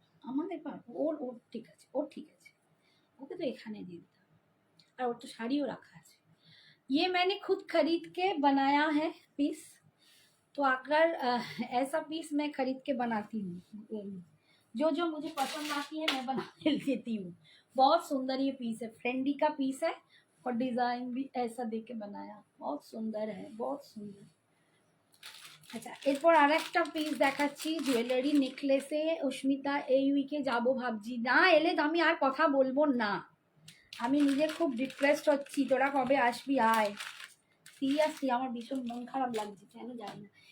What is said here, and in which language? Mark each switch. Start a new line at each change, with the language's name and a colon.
Bangla: আমাদের ওর ওর ঠিক আছে, ওর ঠিক আছে, ওকে তো এখানে দিয়ে দিতাম।
Hindi: और और तो साड़ियों रखा है। ये मैंने खुद खरीद के बनाया है पीस, तो अगर ऐसा पीस मैं खरीद के बनाती हूँ, जो जो मुझे पसंद आती है मैं बना लेती हूँ। बहुत सुंदर ये पीस है, फ्रेंडी का पीस है, और डिज़ाइन भी ऐसा दे के बनाया, बहुत सुंदर है, बहुत सुंदर।
Bangla: আচ্ছা, এরপর আর একটা পিস দেখাচ্ছি, জুয়েলারি নেকলেসে। অস্মিতা এই উইকে যাবো ভাবছি, না এলে তো আমি আর কথা বলবো না, আমি নিজে খুব ডিপ্রেসড হচ্ছি। তোরা কবে আসবি আয়, সিরিয়াসলি আমার ভীষণ মন খারাপ লাগছে, কেন জানি না।